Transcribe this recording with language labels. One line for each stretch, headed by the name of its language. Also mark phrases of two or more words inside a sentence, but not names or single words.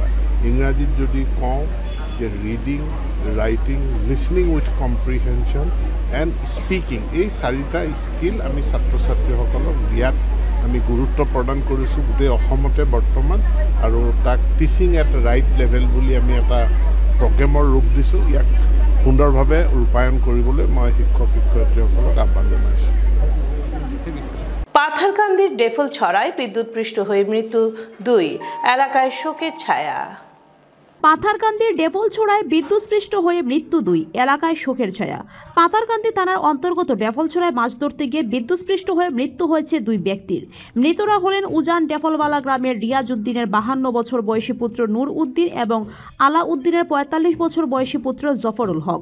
Assamese: ইংৰাজীত যদি কওঁ যে
English: reading, writing, listening with comprehension and speaking,
Assamese: এই 4টা স্কিল আমি ছাত্ৰ ছাত্ৰীসকলক দিয়াত আমি গুৰুত্ব প্ৰদান কৰিছোঁ গোটেই অসমতে বৰ্তমান, আৰু তাক
English: teaching at right level
Assamese: বুলি আমি এটা প্ৰগ্ৰেমৰ ৰূপ দিছোঁ। ইয়াক সুন্দৰভাৱে ৰূপায়ণ কৰিবলৈ মই শিক্ষক শিক্ষয়িত্ৰীসকলক আহ্বান জনাইছোঁ।
Bangla: পাথারকান্দির ডেফল ছড়ায় বিদ্যুৎপৃষ্ট হয়ে মৃত্যু 2, এলাকায় শোকের ছায়া। পাথারকান্দির ডেফলছড়ায় বিদ্যুৎস্পৃষ্ট হয়ে মৃত্যু 2, এলাকায় শোকের ছায়া। পাথারকান্দি থানার অন্তর্গত ডেফলছড়ায় মাছ ধরতে গিয়ে বিদ্যুৎস্পৃষ্ট হয়ে মৃত্যু হয়েছে 2 ব্যক্তির। মৃতরা হলেন উজান ডেফলওয়ালা গ্রামের রিয়াজ উদ্দিনের 52 বছর বয়সী পুত্র নূর উদ্দিন এবং আলা উদ্দিনের 45 বছর বয়সী পুত্র জফরুল হক।